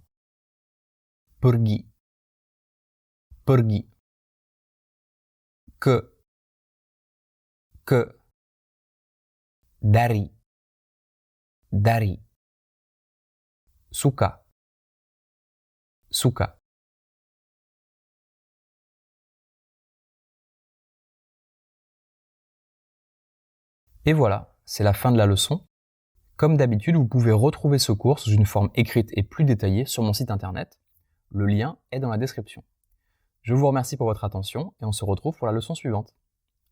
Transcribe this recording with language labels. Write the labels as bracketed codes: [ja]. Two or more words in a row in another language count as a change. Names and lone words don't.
[id] Pergi. Pergi. Ke. Ke. Dari. Dari. Suka. Suka. [fr] Et voilà, c'est la fin de la leçon. Comme d'habitude, vous pouvez retrouver ce cours sous une forme écrite et plus détaillée sur mon site internet. Le lien est dans la description. Je vous remercie pour votre attention et on se retrouve pour la leçon suivante.